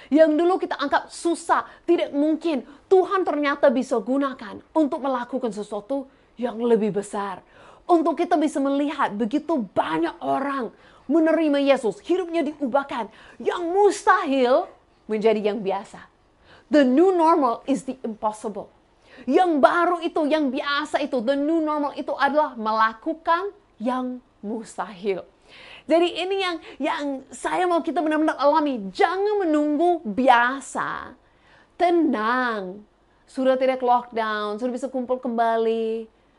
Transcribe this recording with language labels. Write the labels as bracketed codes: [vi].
[id] Yang dulu kita anggap susah, tidak mungkin. Tuhan ternyata bisa gunakan untuk melakukan sesuatu yang lebih besar. Untuk kita bisa melihat begitu banyak orang menerima Yesus. Hidupnya diubahkan. Yang mustahil menjadi yang biasa. [en] The new normal is the impossible. [id] Yang baru itu, yang biasa itu, [en] the new normal [id] itu adalah melakukan yang mustahil. Jadi ini yang saya mau kita benar-benar alami. Jangan menunggu biasa. Tenang. Sudah tidak lockdown, sudah bisa kumpul kembali.